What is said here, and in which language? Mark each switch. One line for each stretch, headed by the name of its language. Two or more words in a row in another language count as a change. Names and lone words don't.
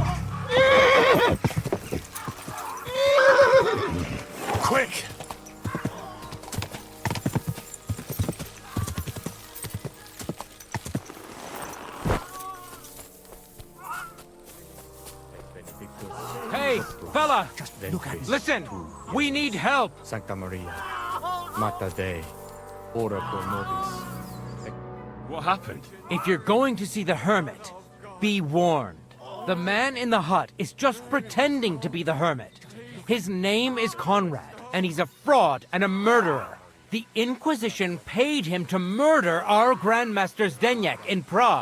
English: Quick! Hey, fella! Listen! We need help!
Latin: Sancta Maria, Mater Dei, ora pro nobis.
English: What happened? If you're going to see the Hermit, be warned. The man in the hut is just pretending to be the Hermit. His name is Conrad, and he's a fraud and a murderer. The Inquisition paid him to murder our Grandmaster Zdeněk in Prague.